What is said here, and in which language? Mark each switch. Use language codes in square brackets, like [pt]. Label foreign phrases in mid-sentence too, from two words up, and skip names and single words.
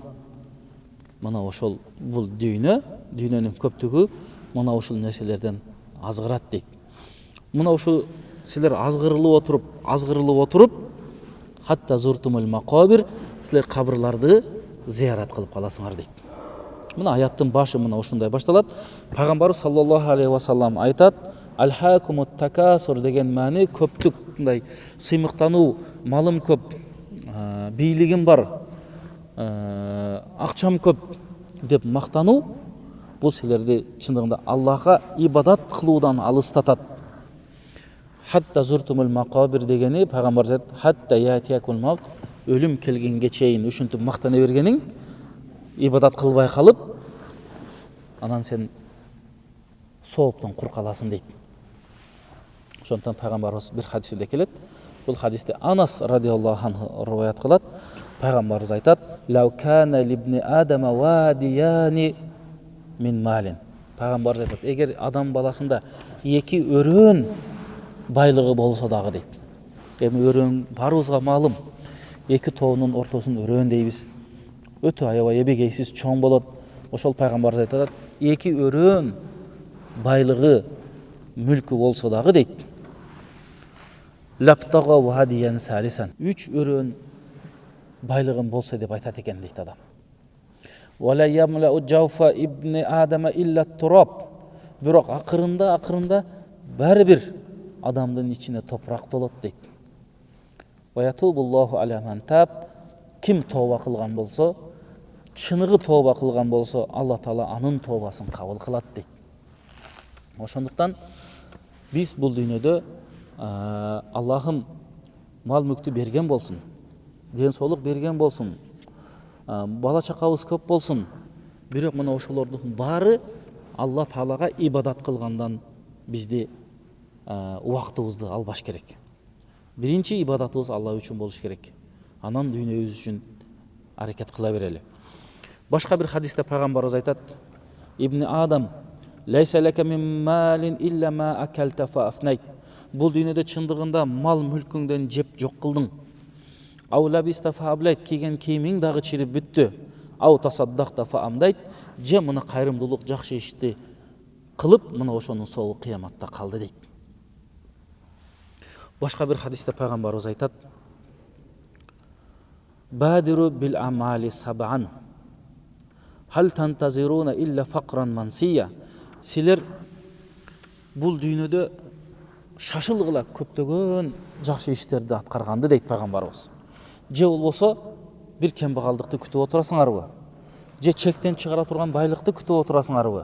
[ky] Мына ошол бул дүйнөнүн көптүгү мына ушул нерселерден азгырат дейт. Мына ушу силер азгырылып отуруп, [ar] حتى زرتم المقابر, [ky] силер кабырларды зиярат кылып каласыңар дейт. Мына аяттын башы мына ушундай башталат. Пайгамбар [ar] صلى الله عليه وسلم [ky] айтат: [ar] ألهاكم التكاثر [ky] деген маани көптүк, мындай сыймыктануу, малым көп, бийлигим бар, акчам көп деп мактануу, бул силерди чындыгында Аллахка ибадат кылуудан алыстатат. [ar] حتى زرتم المقابر [ky] дегени пайгамбар айтат: [ar] حتى يأتيك الموت, [ky] өлүм келгенге чейин ушинтип мактана бергениң, ибадат кылбай калып, анан сен сооптон кур каласың дейт. Ошондон пайгамбарыбыз бир хадисте келет. Бул хадисте Анас [ar] رضي الله عنه [ky] риваят кылат. Пайгамбарыбыз айтат: [ar] "لو كان لابن آدم واديان من مال". [ky] пайгамбарыбыз айтат, эгер адам баласында эки өрөөн байлыгы болсо дагы дейт. Эми өрөөн барыбызга маалым. Эки тоонун ортосун өрөөн дейбиз. Өтө аябай эбегейсиз чоң болот. Ошол пайгамбарыбыз айтат, эки өрөөн байлыгы, мүлкү болсо дагы дейт. [ar] لابتغى واديا ثالثا. [ky] 3 өрөөн байлыгым болсо деп айтат экен дейт адам. [ar] ولا يملأ جوف ابن آدم إلا التراب. [ky] Бирок акырында баары бир адамдын ичине топурак толот дейт. [ar] ويتوب الله على من تاب. [ky] Ким тооба кылган болсо, чыныгы тооба кылган болсо, Алла Таала анын тообасын кабыл кылат дейт. Ошондуктан биз бул дүйнөдө Аллахым мал мүктү берген болсун, ден соолук берген болсун, бала чакабыз көп болсун. Бирок мына ошолордун баары Алла Таалага ибадат кылгандан бизди убактыбызды албаш керек. Биринчи ибадатыбыз Алла үчүн болуш керек. Анан дүйнөбүз үчүн аракет кыла берели. Башка бир хадисте пайгамбарыбыз айтат: [ar] ابن آدم, ليس لك من مالك إلا ما أكلت فأفنيت. [ky] Бул дүйнөдө чындыгында мал мүлкүңдөн жеп жок кылдың. [ar] أو لبست فأبليت, [ky] кийген кийимиң дагы чирип бүттү. [ar] أو تصدقت فأمضيت, [ky] же мына кайрымдуулук, жакшы ишти кылып, мына ошонун сообу кыяматта калды дейт. Башка бир хадисте пайгамбарыбыз айтат: [ar] بادروا بالأعمال سبعا. هل تنتظرون إلا فقرا منسيا. [ky] Силер бул дүйнөдө шашылгыла көптөгөн жакшы иштерди аткарганды дейт пайгамбарыбыз. Же болбосо бир кембагалдыкты күтүп отурасыңарбы? Же чектен чыгара турган байлыкты күтүп отурасыңарбы?